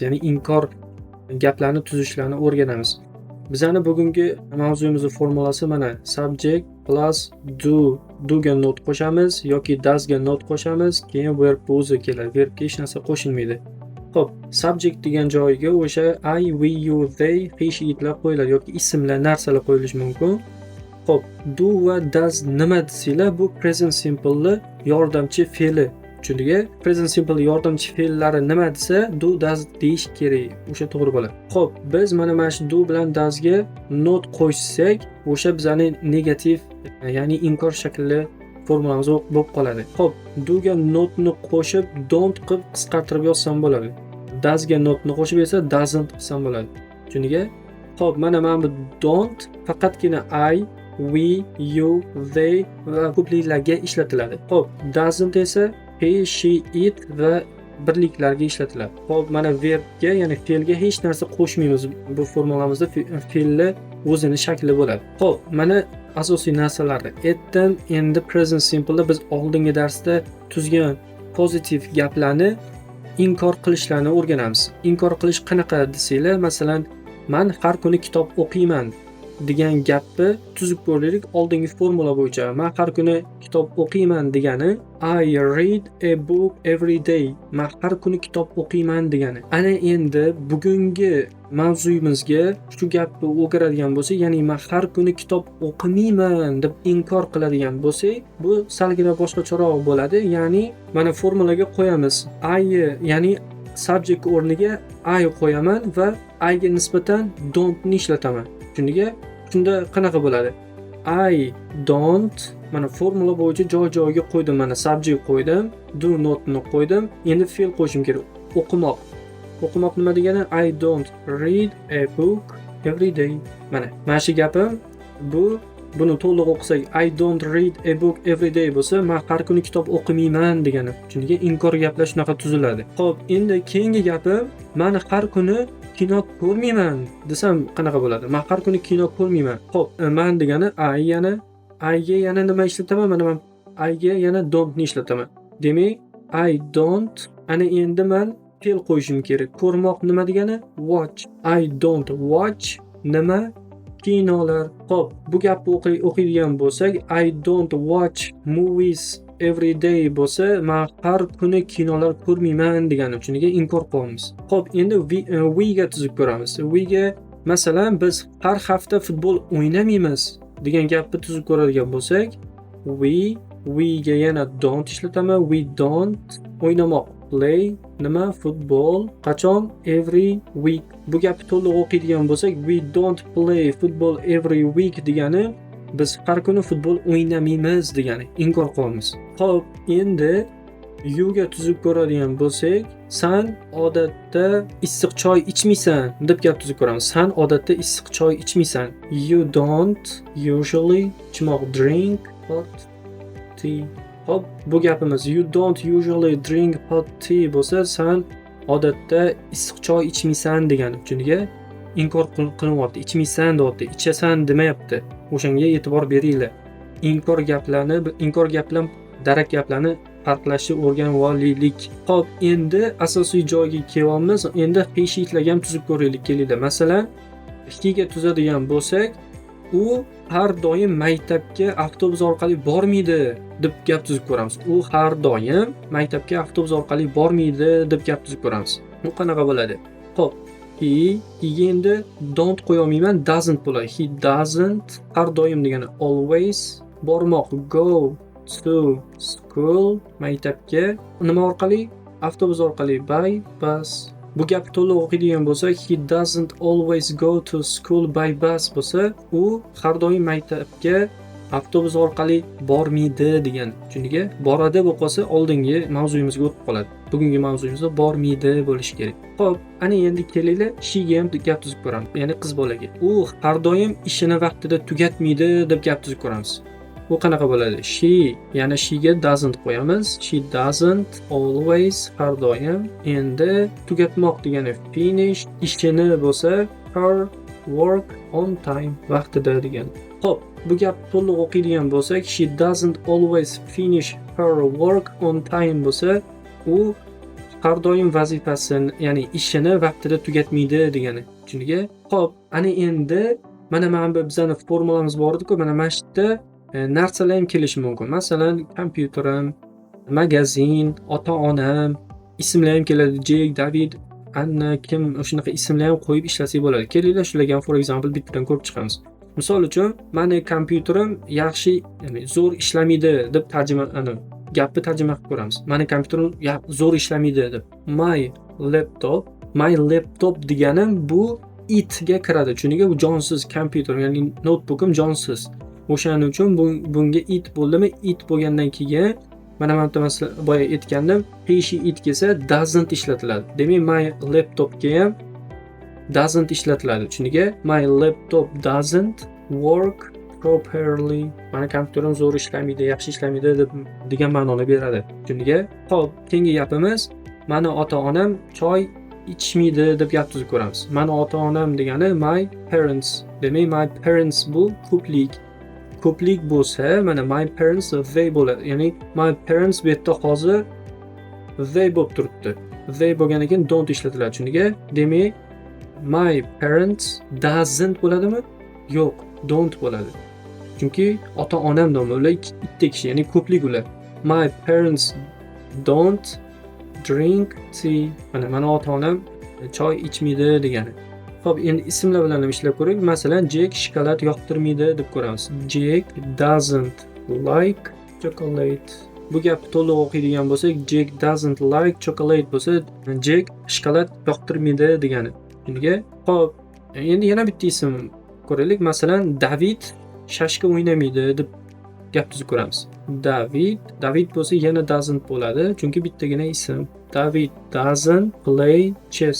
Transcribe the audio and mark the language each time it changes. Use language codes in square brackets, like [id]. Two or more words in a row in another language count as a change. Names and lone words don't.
[uz] Ya'ni inkor gaplarni tuzishlarni o'rganamiz. Bizani bugungi mavzuyimizning formulasi mana [en] subject plus [uz] do'ga not qo'shamiz yoki does'ga not qo'shamiz, keyin verb o'zi keladi. Verbga hech narsa qo'shilmaydi. Xo'p, subject degan joyiga o'sha [en] I, we, you, they, he, [uz] she'lar qo'yiladi yoki ismlar, narsalar qo'yilishi mumkin. Xo'p, do va does nima desanglar, bu [en] present simple'ni [uz] yordamchi fe'li. Chunki [en] present simple [uz] yordamchi fe'llari nima desa, [en] do does [uz] deyish kerak. O'sha to'g'ri bo'ladi. Xo'p, biz mana shu do bilan does'ga not qo'shsak, o'sha bizning negativ, ya'ni inkor shakli formulamiz bo'lib qoladi. Xo'p, do'ga notni qo'shib don't qilib qisqartirib yozsam bo'ladi. Does'ga notni qo'shib esa doesn't qilsam bo'ladi. Chunki xo'p, mana bu don't faqatgina [en] I, we, you, they [uz] va ko'pliklarga ishlatiladi. Xo'p, doesn't esa [en] he, she, it [uz] va birliklarga ishlatiladi. Xo'p, mana verbga, ya'ni fe'lga hech narsa qo'shmaymiz. Bu formulamizda fe'lni o'zini shakli bo'ladi. Xo'p, mana asosiy narsalarni aytdim. Endi [en] present simple'da [uz] biz oldingi darsda tuzgan pozitiv gaplarni inkor qilishlarni o'rganamiz. Inkor qilish qanaqa desanglar, masalan, men har kuni kitob o'qiyman degan gapni tuzib ko'raylik. Oldingi formula bo'yicha men har kuni kitob o'qiyman degani [en] I read a book every day. [uz] Men har kuni kitob o'qiyman degani. Ana endi bugungi mavzuyimizga shu gapni o'giradigan bo'lsak, ya'ni men har kuni kitob o'qimayman deb inkor qiladigan bo'lsak, bu salgina boshqacharoq bo'ladi. Ya'ni mana formulaga qo'yamiz. I, ya'ni subject o'rniga I qo'yaman va I ga nisbatan don't ni ishlataman. Shunda qanaqa bo'ladi? [en] I don't, [uz] mana formula bo'yicha joy-joyiga qo'ydim. Mana subject qo'ydim, do notni qo'ydim. Endi fe'l qo'shim kerak. O'qimoq. O'qimoq nima degani? [en] I don't read a book every day. [uz] Mana shu gapim buni to'liq o'qisak, [en] I don't read a book every day [uz] bo'lsa, men har kuni kitob o'qimayman degani. Chunki inkor gaplar shunaqa tuziladi. Xo'p, endi keyingi gapim, men har kuni kino ko'rmayman desam qanaqa bo'ladi? Men har kuni kino ko'rmayman. Xo'p, men degani I ga yana nima ishlataman? Mana men I ga yana don't ni ishlataman. Demak, [en] I don't, [uz] ana endi men fe'l qo'yishim kerak. Ko'rmoq nima degani? [en] Watch. I don't watch nima? [uz] Kinolar. Xo'p, bu gapni o'qiydigan bo'lsak, [en] I don't watch movies every day [uz] bo'lsa, men har kuni kinolar ko'rmayman degani. Chunki inkor qilyapmiz. Xo'p, endi we ga tuzib ko'ramiz. We ga masalan biz har hafta futbol o'ynamaymiz degan gapni tuzib ko'radigan bo'lsak, we ga yana don't ishlataman. [en] We don't [uz] o'ynamoq. Play nima? Futbol. Qachon? [en] Every week. [uz] Bu gapni to'liq o'qiydigan bo'lsak, [en] we don't play football every week [uz] degani biz har kuni futbol o'ynamaymiz degani. Inkor qilyapmiz. Xo'p, endi you ga tuzib ko'radigan bo'lsak, sen odatda issiq choy ichmaysan deb gap tuzib ko'ramiz. Sen odatda issiq choy ichmaysan. [en] You don't usually drink hot tea. [uz] Hop, bu gapimiz [en] you don't usually drink hot tea [uz] bo'lsa, sen odatda issiq choy ichmaysan degani. Chunki inkor qilyapti. Ichmaysan deyapti, ichasan demayapti. O'shanga e'tibor beringlar. Inkor gaplar darak gaplarni farqlashni o'rganib olaylik. Xo'p, endi asosiy joyga kelyapmiz. Endi heshitlarga ham tuzib ko'raylik, kelinglar. Masalan, ga tuzadigan bo'lsak, u har doim maktabga avtobus orqali bormaydi deb gap tuzib ko'ramiz. U har doim maktabga avtobus orqali bormaydi deb gap tuzib ko'ramiz. Bu qanaqa bo'ladi? Xo'p, he endi don't qo'yolmayman, doesn't bo'ladi. [en] He doesn't [uz] har doim degani [en] always bormoq, go to school, [uz] maktabga nima orqali? Avtobus orqali, [en] by bus. [uz] Bu gapni to'liq o'qiydigan bo'lsak, [en] he doesn't always go to school by bus [uz] bo'lsa, u har doim maktabga avtobus orqali bormaydi degan. Chunki boradi bo'lib qolsa, oldingi mavzuyimizga o'tib qoladi. Bugungi mavzuyimizda bormaydi bo'lishi kerak. Xo'p, ana endi kelinglar, she ga ham gap tuzib ko'ramiz. Ya'ni qiz bolaga. U har doim ishini vaqtida tugatmaydi deb gap tuzib ko'ramiz. u qanaqa bo'ladi? She, ya'ni she ga doesn't qo'yamiz. [en] She doesn't always, [uz] har doim. Endi tugatmoq degani finish, ishini bo'lsa [en] her work on time, [uz] vaqtida degan. Xo'p, bu gap to'liq o'qiydigan bo'lsak, [en] she doesn't always finish her work on time [uz] bo'lsa, u har doim vazifasini, ya'ni ishini vaqtida tugatmaydi degani. Tushunga? Xo'p, ana endi mana bu bizning formulamiz bor edi-ku, mana mana shu yerda narsalar ham kelishi mumkin. Masalan, kompyuterim, magazin, ota-onam, ismlar ham keladi. Jek, David, Anna, kim shunaqa ismlar ham qo'yib ishlasak bo'ladi. Kelinglar shularga ham [en] for example [uz] bittadan ko'rib chiqamiz. Misol uchun, meni kompyuterim yaxshi, ya'ni zo'r ishlamaydi deb gapni tarjima qilib ko'ramiz. Meni kompyuterim zo'r ishlamaydi deb. [en] My laptop [uz] deganim bu it ga kiradi. Chunki bu jonsiz kompyuter, ya'ni notebookim jonsiz. O'shaning uchun bunga it bo'ldimi? It bo'lgandan keyin mana boya aytgandim, [en] he it [uz] kelsa doesn't ishlatiladi. Demak, [en] my laptop [uz] ga ham doesn't ishlatiladi. [en] Chunki my laptop doesn't work properly. [uz] Mana kompyuterim zo'r ishlamaydi, yaxshi ishlamaydi degan ma'noni beradi. Chunki, xo'p, keyingi gapimiz, meni ota-onam choy ichmaydi deb gap tuzib ko'ramiz. Meni ota-onam degani [en] my parents. [uz] Demak, [en] my parents [uz] bu ko'plik. Ko'plik bo'lsa, mana [en] my parents they [uz] bo'ladi. Ya'ni [en] my parents [uz] bu yerda hozir they bo'lib turibdi. They bo'lganidan keyin don't ishlatiladi. Chunki, demak, [en] my parents doesn't bo'ladimi? [uz] Yo'q, don't bo'ladi. Chunki ota-onam nomi ular ikkita kishi, ya'ni ko'plik ular. [en] My parents don't drink tea. [uz] Mana ota-onam choy ichmaydi degani. Xo'p, endi ismlar bilan ham ishlab ko'raylik. Masalan, Jack shokolad yoqtirmaydi deb ko'ramiz. [en] Jack doesn't like chocolate. [uz] Bu gapni to'liq o'qiydigan bo'lsak, [en] Jack doesn't like chocolate [uz] bo'lsa, Jack shokolad yoqtirmaydi degani. Shunga, xo'p, endi yana bitta ism ko'raylik. Masalan, David shashka o'ynamaydi deb gap tuzib ko'ramiz. David bo'lsa yana doesn't bo'ladi, chunki bittagina ism. [en] David doesn't play chess.